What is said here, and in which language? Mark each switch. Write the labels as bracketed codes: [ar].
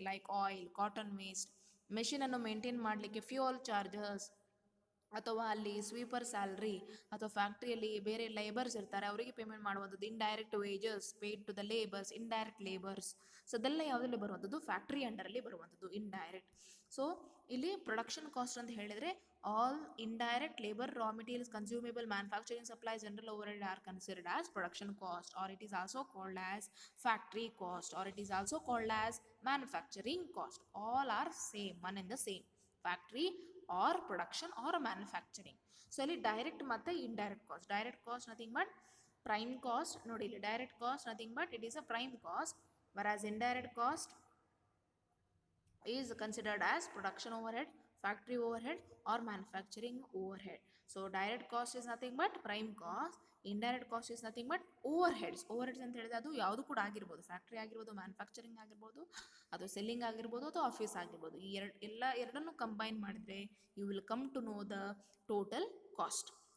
[kn] Like oil, cotton waste, ಮೆಷಿನನ್ನು maintain ಮಾಡಲಿಕ್ಕೆ fuel charges, ಅಥವಾ ಅಲ್ಲಿ ಸ್ವೀಪರ್ ಸ್ಯಾಲ್ರಿ, ಅಥವಾ ಫ್ಯಾಕ್ಟ್ರಿಯಲ್ಲಿ ಬೇರೆ ಲೇಬರ್ಸ್ ಇರ್ತಾರೆ ಅವರಿಗೆ ಪೇಮೆಂಟ್ ಮಾಡುವಂಥದ್ದು [en] indirect wages paid to the labours, [kn] indirect labours. So ಅದೆಲ್ಲ ಯಾವುದರಲ್ಲಿ ಬರುವಂಥದ್ದು? ಫ್ಯಾಕ್ಟ್ರಿ ಅಂಡರಲ್ಲಿ ಬರುವಂಥದ್ದು ಇಂಡೈರೆಕ್ಟ್. ಸೊ ಇಲ್ಲಿ ಪ್ರೊಡಕ್ಷನ್ ಕಾಸ್ಟ್ ಅಂತ ಹೇಳಿದರೆ [en] all indirect labor, raw materials, consumable, manufacturing supplies, general overhead are considered as production cost, or it is also called as factory cost, or it is also called as manufacturing cost. All are same, one and the same, factory or production or manufacturing. [kn] So ಇಲ್ಲಿ direct ಮತ್ತು indirect cost. [en] Direct cost nothing but prime cost. [kn] ನೋಡಿ ಇಲ್ಲಿ [en] Direct cost nothing but it is a prime cost, whereas indirect cost is considered as production overhead, factory overhead or manufacturing overhead. So direct cost is nothing but prime cost, indirect cost is nothing but overheads. [kn] Overheads ಅಂತ ಹೇಳಿದ್ರೆ ಅದು ಯಾವುದು ಕೂಡ ಆಗಿರ್ಬೋದು, factory ಆಗಿರ್ಬೋದು, manufacturing ಆಗಿರ್ಬೋದು, ಅದು selling ಆಗಿರ್ಬೋದು, ಅಥವಾ ಆಫೀಸ್ ಆಗಿರ್ಬೋದು. ಈ ಎರಡನ್ನು ಕಂಬೈನ್ ಮಾಡಿದ್ರೆ [en] You will come to know the total cost.